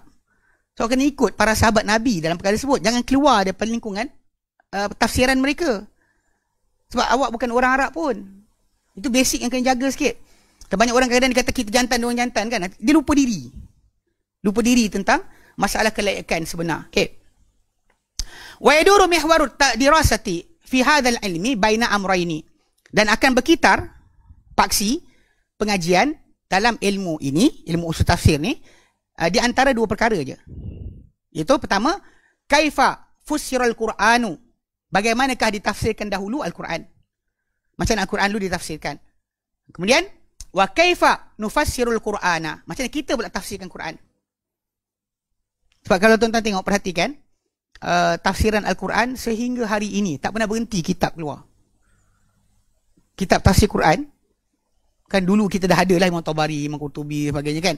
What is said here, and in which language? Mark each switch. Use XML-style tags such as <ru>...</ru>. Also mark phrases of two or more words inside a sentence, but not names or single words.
<ms>So kena ikut para sahabat Nabi dalam perkara tersebut. Jangan keluar daripada lingkungan tafsiran mereka. Sebab awak bukan orang Arab pun. Itu basic yang kena jaga sikit. Banyak orang kadang-kadang dia kata kita jantan, orang jantan kan. Dia lupa diri. Lupa diri tentang masalah kelayakan sebenar. Okay.</ms> <ar>Wa yaduru mihwarut dirasati fi hadzal ilmi baina amrayni.</ar> <ms>Dan akan berkitar paksi pengajian dalam ilmu ini, ilmu usul tafsir ni, di antara dua perkara je. Iaitu pertama,</ms> <ar>kaifa fussiral Qur'anu.</ar> <ms>Bagaimanakah ditafsirkan dahulu Al-Quran? Macam mana Al-Quran dulu ditafsirkan? Kemudian,</ms> <ar>wa kaifa nufassirul Qur'ana.</ar> <ms>Macam mana kita pula tafsirkan Quran? Sebab kalau tuan-tuan tengok, perhatikan, tafsiran Al-Quran sehingga hari ini tak pernah berhenti kitab keluar. Kitab tafsir Quran Kan dulu kita dah ada lah Imam Tabari, Imam Qurtubi sebagainya kan.</ms>